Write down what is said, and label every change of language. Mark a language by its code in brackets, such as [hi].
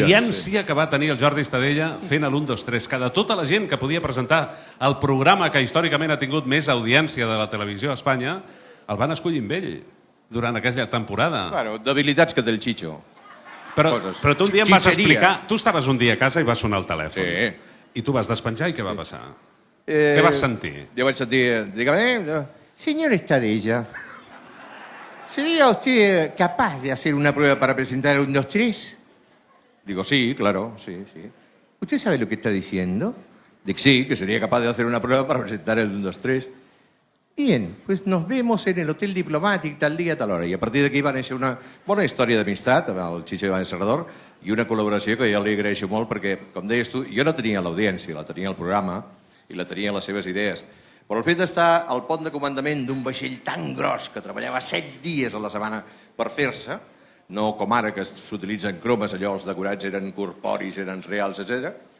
[ca] L'audiència que va tenir el Jordi Estadella fent l'1, 2, 3, que de tota la gent que podia presentar el programa que històricament ha tingut més audiència de la televisió a Espanya, el van escollir amb ell durant aquella temporada. Bueno, debilitats que té el Chicho. Però tu un dia em vas explicar... Tu estaves un dia a casa i vas sonar el telèfon. Sí. I tu vas despenjar i què va passar? Què vas sentir? Jo vaig sentir... [es] Dígame, señor Estadella, ¿sería usted capaz de hacer una prueba para presentar el 1, 2, 3? Digo, sí, claro, sí. ¿Usted sabe lo que está diciendo? Digo, sí, que sería capaz de hacer una prueba para presentar el 1, 2, 3. Bien, pues nos vemos en el Hotel Diplomátic tal dia, tal hora. [ca] I a partir d'aquí va néixer una bona història d'amistat amb el Chicho Iván Serrador i una col·laboració que jo li agraeixo molt perquè, com deies tu, jo no tenia l'audiència, la tenia el programa i la tenia les seves idees. Però el fet d'estar al pont de comandament d'un vaixell tan gros que treballava 7 dies a la setmana per fer-se, no com ara que s'utilitzen cromes, allò els decorats eren corporis, eren reals, etc.